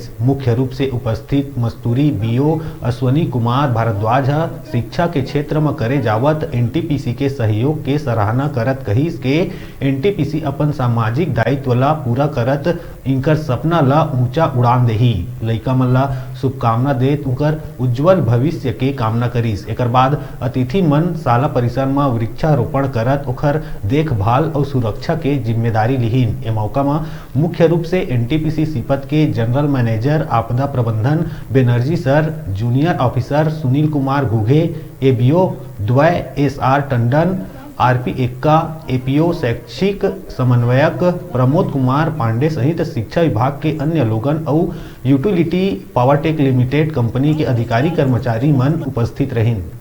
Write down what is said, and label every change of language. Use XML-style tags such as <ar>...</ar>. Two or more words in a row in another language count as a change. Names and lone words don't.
<hne>मुख्य रूप से उपस्थित मस्तूरी बीओ अश्वनी कुमार भारद्वाज शिक्षा के क्षेत्र में करे जावत एनटीपीसी के सहयोग के सराहना करत कहिस के एनटीपीसी अपन सामाजिक दायित्व ला पूरा करत इनकर सपना ला ऊंचा उड़ान देही। लइका मन ला शुभकामना देत उनकर उज्जवल भविष्य के कामना करिस। एकर बाद अतिथि मन शाला परिसर में वृक्षारोपण करत ओकर देखभाल और सुरक्षा के जिम्मेदारी लिहिन। ए मौका में मुख्य रूप से एनटीपीसी सीपत के</hne> <en>general manager</en> <hne>आपदा प्रबंधन बेनर्जी सर,</hne> <en>junior officer</en> <hne>सुनील कुमार घुघे, एबीओ द्वय एसआर टंडन, आरपी एक्का, एपीओ शैक्षिक समन्वयक प्रमोद कुमार पांडे सहित शिक्षा विभाग के अन्य लोगन और यूटिलिटी पावरटेक लिमिटेड कंपनी के अधिकारी कर्मचारी मन उपस्थित रहिन।</hne>